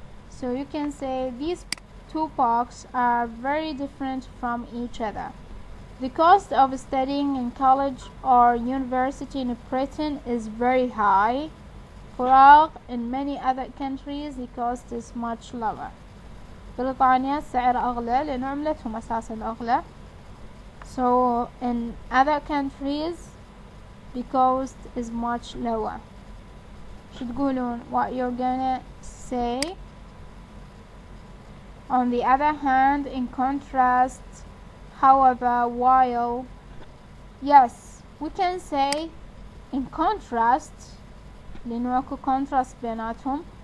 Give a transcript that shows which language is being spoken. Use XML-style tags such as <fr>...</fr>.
<en>So you can say these two parks are very different from each other. The cost of studying in college or university in Britain is very high.</en> <ar>فراغ</ar> <en>in many other countries the cost is much lower.</en> <ar>بريطانيا السعر أغلى لأن عملتهم أساسا أغلى.</ar> <en>So in other countries because is much lower.</en> <ar>شو تقولون؟</ar> <en>what you're gonna say. On the other hand, in contrast, however, while. Yes, we can say in contrast</en> <ar>لأنه أكو</ar> <en>contrast</en> <ar>بيناتهم.</ar>